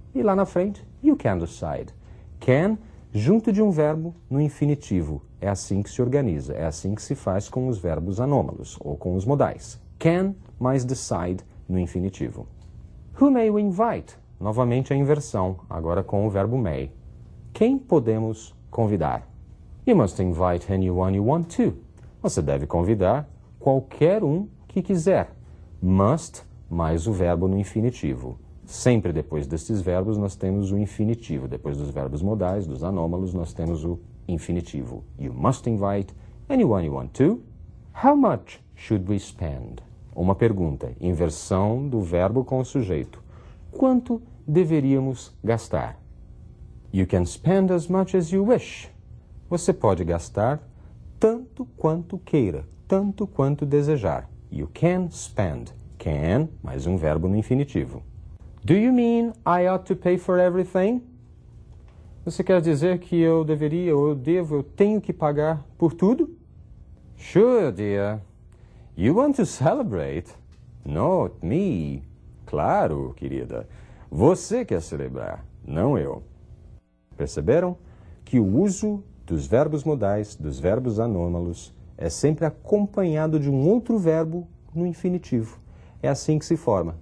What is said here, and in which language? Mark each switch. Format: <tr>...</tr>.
<pt>E lá na frente,</pt> <en>you can decide.</en> <pt>Can junto de um verbo no infinitivo. É assim que se organiza, é assim que se faz com os verbos anômalos, ou com os modais. Can mais decide no infinitivo.</pt> <en>Who may we invite?</en> <pt>Novamente a inversão, agora com o verbo may. Quem podemos convidar?</pt> <en>You must invite anyone you want to.</en> <pt>Você deve convidar qualquer um que quiser. Must mais o verbo no infinitivo. Sempre depois destes verbos nós temos o infinitivo. Depois dos verbos modais, dos anômalos, nós temos o infinitivo.</pt> <en>You must invite anyone you want to. How much should we spend?</en> <pt>Uma pergunta, inversão do verbo com o sujeito. Quanto deveríamos gastar?</pt> <en>You can spend as much as you wish.</en> <pt>Você pode gastar tanto quanto queira, tanto quanto desejar.</pt> <en>You can spend.</en> <pt>Can mais um verbo no infinitivo.</pt> <en>Do you mean I ought to pay for everything?</en> <pt>Você quer dizer que eu deveria, eu devo, eu tenho que pagar por tudo?</pt> <en>Sure, dear. You want to celebrate? Not me.</en> <pt>Claro, querida. Você quer celebrar, não eu. Perceberam que o uso dos verbos modais, dos verbos anômalos, é sempre acompanhado de um outro verbo no infinitivo. É assim que se forma.</pt>